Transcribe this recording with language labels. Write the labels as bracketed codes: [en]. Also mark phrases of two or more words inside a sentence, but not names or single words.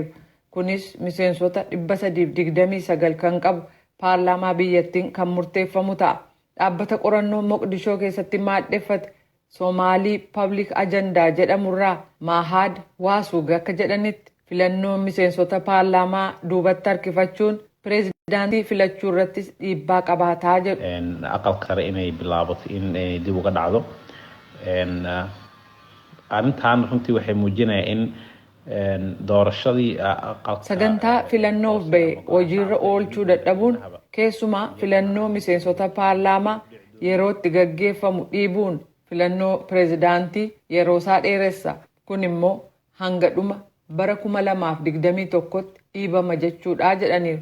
[om] Kunis miseensota 329 kan qabu paarlaamaa biyyattiin kan murteeffamu ta'a. Dhaabbata qorannoo Moqdishoo keessatti maadheffate Somaalii Public Agendaa jedhamurraa Mahad Waasuug akka jedhanitti filannoon miseensota paarlaamaa duubatti harkifachuun pireezidaantii filachuu irrattis dhiibbaa qabaataa jedhu. [so] Aqalka sare inay bilaabato in dib uga dhacdo. Arrintan runtii waxay muujinayaan in doorashadii [om] sagantaa filannoof ba'e hojiirra oolchuu dadhabuun keessumaa filannoo miseensota paarlaamaa yerootti gaggeeffamu dhiibuun filannoo pireezidaantii yeroosaa dheeressa. Kun immoo hanga dhuma bara 2021tti dhiibama jechuudha jedhaniiru.